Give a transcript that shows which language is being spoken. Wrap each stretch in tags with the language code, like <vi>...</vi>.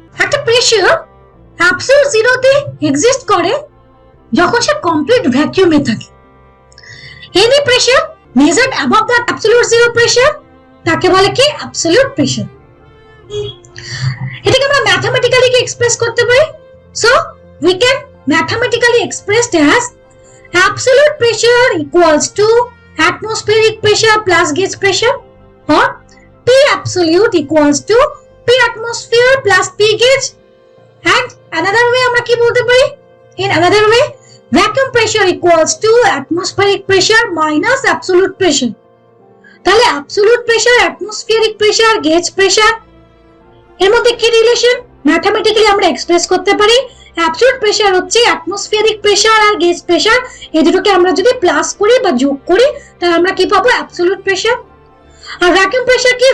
<bn>একটা pressure absolute জিরোতে exist করে যখন সে কমপ্লিট ভ্যাকুয়ামে থাকে।</bn> <en>any pressure measured above the absolute zero pressure</en> <bn>তাকে বলে কি</bn> <en>Absolute pressure.</en> <bn>এটাকে আমরা ম্যাথমেটিক্যালি কি এক্সপ্রেস করতে পারি?</bn> <en>So we can mathematically expressed as absolute pressure equals to atmospheric pressure plus gauge pressure, or P absolute equals to P atmosphere plus P gauge. And another way</en> <bn>আমরা কি বলতে পারি?</bn> <en>In another way, vacuum pressure equals to atmospheric pressure minus absolute pressure.</en> <bn>তাহলে absolute pressure, atmospheric pressure, gauge pressure এর মধ্যে কি relation mathematically আমরা express করতে পারি? অ্যাবসলিউট প্রেসার হচ্ছে অ্যাটমসফিয়ারিক প্রেসার আর গেজ প্রেসার, এই দুটোকে আমরা যদি প্লাস করি বা যোগ করি তাহলে আমরা কি পাবো? Absolute pressure. আর ভ্যাকুয়াম প্রেসার কি?</bn>